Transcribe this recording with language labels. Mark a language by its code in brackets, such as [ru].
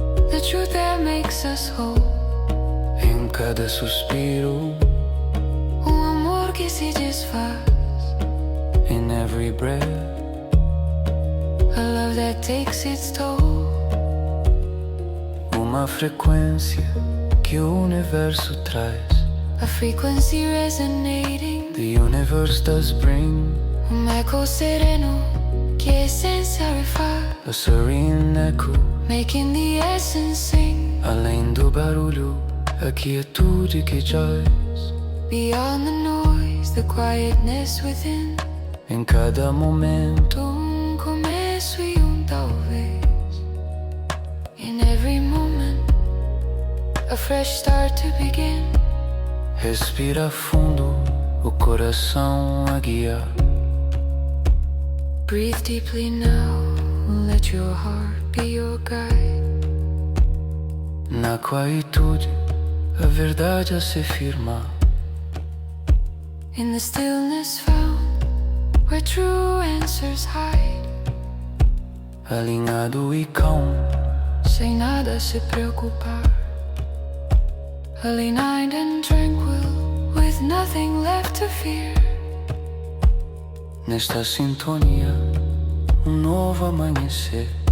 [en] The truth that makes us whole. [pt] em cada suspiro Amor que se desfaz. [en] in every breath A love that takes its toll. [pt] uma frequência que o universo traz. [en] A frequency resonating. The universe does bring [pt] Eco sereno que a essência refaz. [en] a serene echo. Making the essence sing. [pt] Além do barulho, a quietude que jaz. [en] Beyond the noise, the quietness within. [pt] Em cada momento, Começo e talvez. [en] In every moment, a fresh start to begin. [pt] respira fundo, o coração a guiar. [en] Breathe deeply now, let your heart be your guide. [pt] Na quietude, a verdade a se firmar. [en] In the stillness found, where true answers hide. [pt] Alinhado e calmo, Sem nada se preocupar. [en] Aligned and tranquil, with nothing left to fear. [pt] nesta sintonia, novo amanhecer.